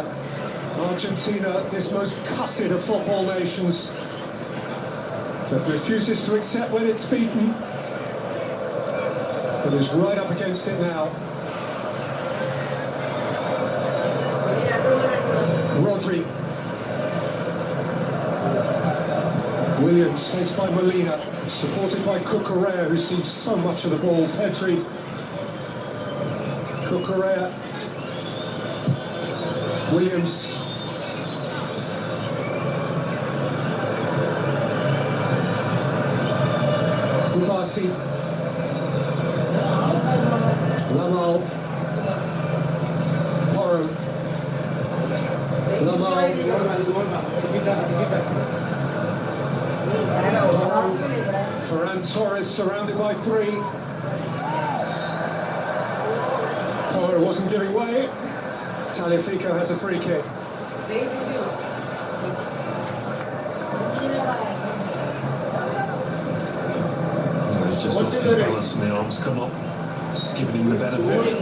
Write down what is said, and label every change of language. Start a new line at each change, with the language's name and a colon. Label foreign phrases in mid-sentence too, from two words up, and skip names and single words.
English: Argentina, this most cussed of football nations, that refuses to accept when it's beaten, but is right up against it now. Rodri. Williams faced by Molina, supported by Cucurella, who's seen so much of the ball. Pedri. Cucurella. Williams. Kubasi. Lamal. Porro. Lamal. Ferran Torres surrounded by 3. Porro wasn't giving way. Taliafico has a free kick. It's just lost his balance and the arms come up, giving him the benefit.